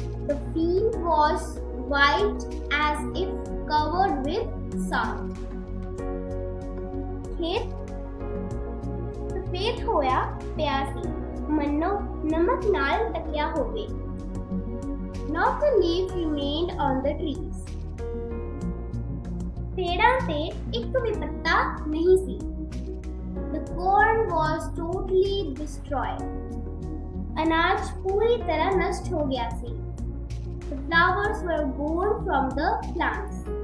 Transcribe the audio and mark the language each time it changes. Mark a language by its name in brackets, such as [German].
[English] The field was white as if covered with sand. The [Punjabi] ਸਫੇਦ ਹੋਇਆ ਪਿਆ ਸੀ, ਮੰਨੋ ਨਮਕ ਨਾਲ ਢਕਿਆ ਹੋਵੇ। [English] Not a leaf remained on the trees. [Punjabi] ਪੇੜਾਂ ਤੇ ਇੱਕ ਵੀ ਪੱਤਾ ਨਹੀਂ ਸੀ। [English] The corn was totally destroyed. [Punjabi] ਅਨਾਜ ਪੂਰੀ ਤਰ੍ਹਾਂ ਨਸ਼ਟ ਹੋ ਗਿਆ ਸੀ। [English] The flowers were gone from the plants.